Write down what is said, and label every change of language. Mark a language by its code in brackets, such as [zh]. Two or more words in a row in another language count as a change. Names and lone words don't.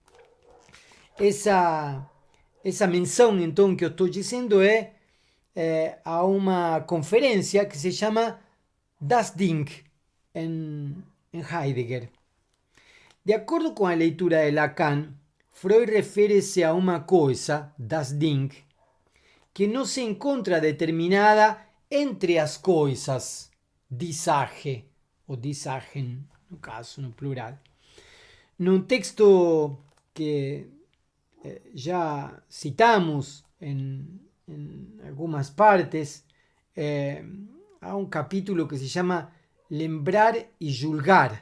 [pt] Essa menção, então, que eu estou dizendo é a uma conferência que se chama Das Ding, em Heidegger. De acordo com a leitura de Lacan, Freud refere-se a uma coisa, [de] das Ding, [pt] que não se encontra determinada entre as coisas, [de] die Sache, ou die Sachen, [pt] no caso, no plural. Num texto que já citamos em algumas partes, há um capítulo que se chama Lembrar e Julgar.